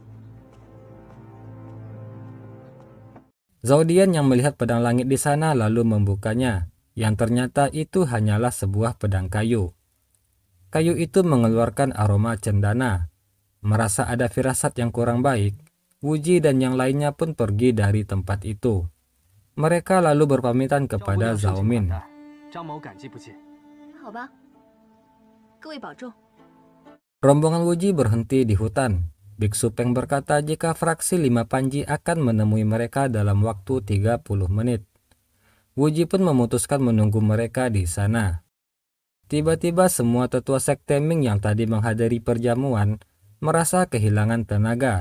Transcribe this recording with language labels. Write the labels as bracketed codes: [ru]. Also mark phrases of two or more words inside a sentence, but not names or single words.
[id] Zhao Dian yang melihat pedang langit di sana lalu membukanya, yang ternyata itu hanyalah sebuah pedang kayu. Kayu itu mengeluarkan aroma cendana. Merasa ada firasat yang kurang baik, Wuji dan yang lainnya pun pergi dari tempat itu. Mereka lalu berpamitan kepada Zhao Min. [zh] 张某感激不尽。好吧，各位保重。 [id] Rombongan Wuji berhenti di hutan. Biksu Peng berkata jika fraksi 5 panji akan menemui mereka dalam waktu 30 menit. Wuji pun memutuskan menunggu mereka di sana. Tiba-tiba semua tetua sekte Ming yang tadi menghadiri perjamuan merasa kehilangan tenaga.